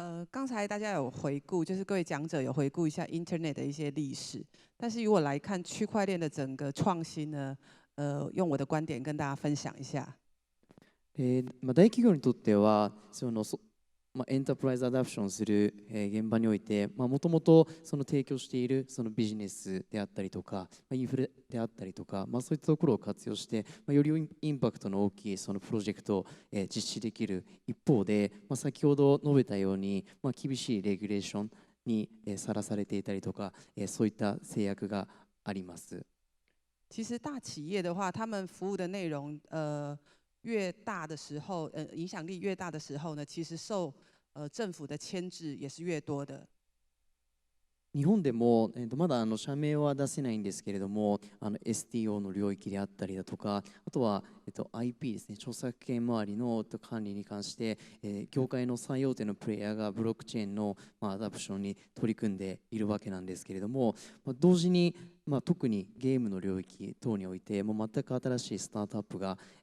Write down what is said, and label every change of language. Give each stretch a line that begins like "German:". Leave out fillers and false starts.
Chinese: 刚才大家有回顾，就是各位讲者有回顾一下 Internet 的一些历史，但是如果来看区块链的整个创新呢，用我的观点跟大家分享一下。
Japanese: 大企業にとってはエンタープライズアダプションする現場において、もともと提供しているそのビジネスであったりとか、インフレであったりとか、そういったところを活用して、よりインパクトの大きいそのプロジェクトを実施できる一方で、先ほど述べたように、厳しいレギュレーションにさらされていたりとか、そういった制約があります。
Chinese: 其实大企业的话，他们服务的内容，越大的时候，影响力越大的时候呢，其实受政府的牵制也是越多的。
Japanese: 日本でも、まだ社名は出せないんですけれども、STO の領域であったりだとか、あとは、IP ですね、著作権周りの管理に関して、業界の最大手のプレイヤーがブロックチェーンの、アダプションに取り組んでいるわけなんですけれども、同時に、特にゲームの領域等において、もう全く新しいスタートアップが、